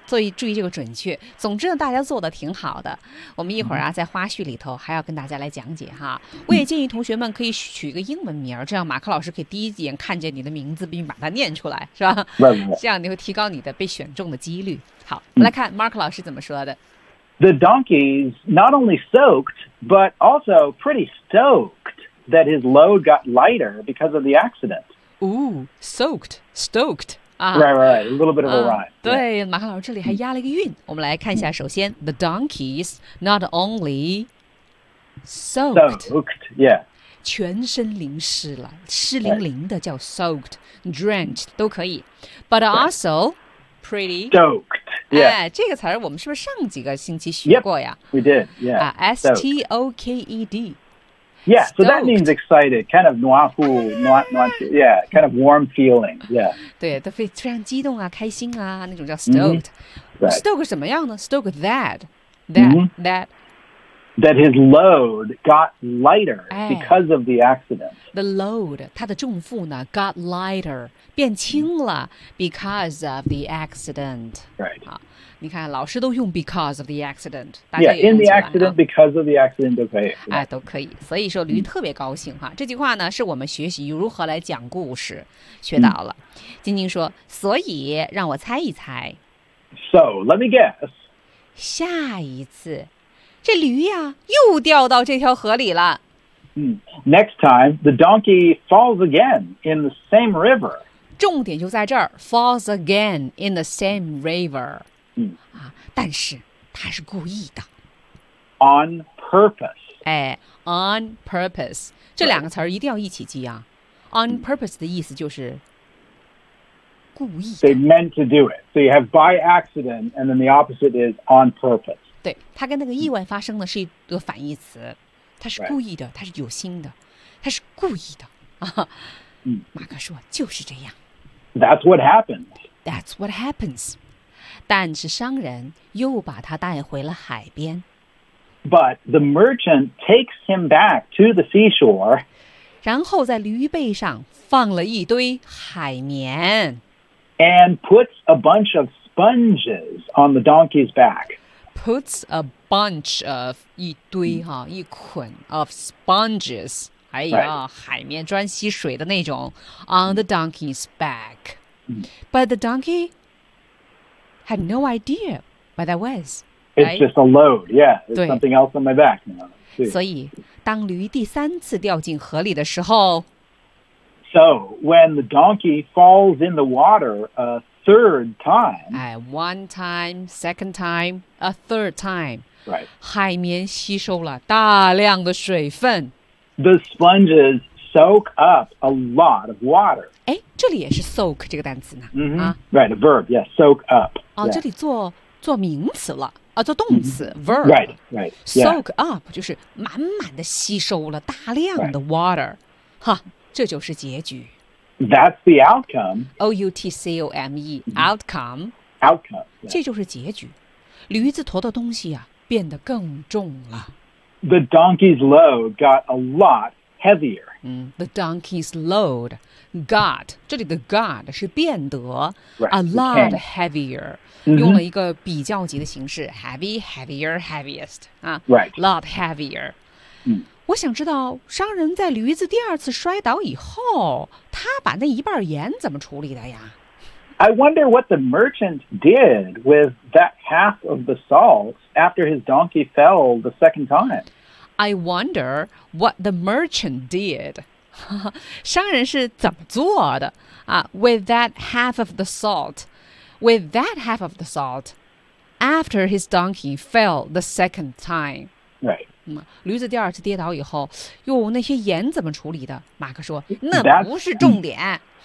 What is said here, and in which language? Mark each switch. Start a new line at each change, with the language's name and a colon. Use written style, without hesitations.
Chinese: 所以注意这个准确。总之呢，大家做的挺好的。我们一会儿啊，在花絮里头还要跟大家来讲解哈。我也建议同学们可以取一个英文名，这样马克老师可以第一眼看见你的名字并把它念出来，是吧？
English: Right.
Chinese: 这样你会提高你的被选中的几率。好，我们来看 Mark 老师怎么说的。
English: The donkey's not only soaked, but also pretty stoked. That his load got lighter because of the accident. Ooh, soaked, stoked.、 Right. A little bit of a rhyme.
Chinese: 对，马克老师这里还押了一个韵。我们来看一下，首先
English: ，the donkeys not only soaked, yeah,
Chinese: 全身淋湿了，湿淋淋的叫 soaked, drenched 都可以 ，
English: but also pretty stoked. Yeah.
Chinese: 哎，这个词儿我们是不是上几个星期学过呀
English: yep, ？We did. Yeah. S-T-O-K-E-D. Yeah, so that means excited, kind of noahu, yeah, kind of warm feeling, yeah.
Chinese: 对，都非常激动啊，开心啊，那种叫 stoked.、
English: Mm-hmm. Right. Stoked
Chinese: 什么样呢
English: ？Stoked that,、mm-hmm. that. That his load got lighter、哎、because of the accident. The load,
Chinese: 他的重负呢
English: got lighter,
Chinese: 变轻了、
English: mm-hmm. because of the accident. Right.、
Chinese: 啊你看老师都用
English: because of the accident yeah in the accident because of the accident 都可以、yeah.
Chinese: 哎，都可以所以说驴特别高兴哈、这句话呢是我们学习如何来讲故事学到了、晶晶说所以让我猜一猜
English: so let me guess
Chinese: 下一次这驴呀又掉到这条河里了、
English: next time the donkey falls again in the same river
Chinese: 重点就在这儿
English: falls again in the same river
Chinese: 但是他是故意的
English: On purpose
Chinese: 哎 On purpose 这两个词儿一定要一起记啊 On purpose 的意思就是故意的
English: They meant to do it So you have by accident And then the opposite is on purpose
Chinese: 对他跟那个意外发生的是一个反义词他是故意的他是有心的他是故意的、马克说就是这样
English: That's what happened That's what happens
Chinese: 但是商人又把他带回了海边。
English: But the merchant takes him back to the seashore.
Chinese: 然后在驴背上放了一堆海绵。
English: And puts a bunch of sponges on the donkey's back. Puts a bunch of
Chinese: 一堆哈、一捆
English: of sponges.
Chinese: 哎呀、海绵专吸水的那种
English: on the donkey's back. But the donkey... Had no idea what that was. It's、right? just a load, yeah. It's something else on my back. You know,
Chinese: 所以当驴第三次掉进河里的时候
English: So, when the donkey falls in the water a third time. One time, second time, a third time. Right.
Chinese: 海绵吸收了大量的水分
English: The sponges soak up a lot of water.
Chinese: 哎，这里也是 soak 这个单词呢、
English: Right, a verb, yeah, soak up.
Chinese: 哦、这里做名词了，做动词、verb.
English: Right, right. Soak、 yeah.
Chinese: up 就是满满的吸收了大量的 water.、
English: Right.
Chinese: 哈，这就是结局。
English: That's the outcome. O-U-T-C-O-M-E, outcome. Outcome.、Yeah.
Chinese: 这就是结局。驴子驮的东西、啊、变得更重了。
English: The donkey's load got a lot heavier.、 Mm, the donkey's load got,
Chinese: 这里的
English: got
Chinese: 是变得
English: right, a lot heavier.、 Mm-hmm.
Chinese: 用了一个比较级的形式 heavy, heavier, heaviest.、
English: Right. Lot heavier.、 Mm.
Chinese: 我想知道商人在驴子第二次摔倒以后他把那一半盐怎么处理的呀
English: I wonder what the merchant did with that half of the salt after his donkey fell the second time. I wonder what the merchant did.
Chinese: 商人是怎么做的、
English: with that half of the salt. With that half of the salt after his donkey fell the second time. Right.
Chinese: 驴子第二次跌倒以后又那些盐怎么处理的马克说那不是重点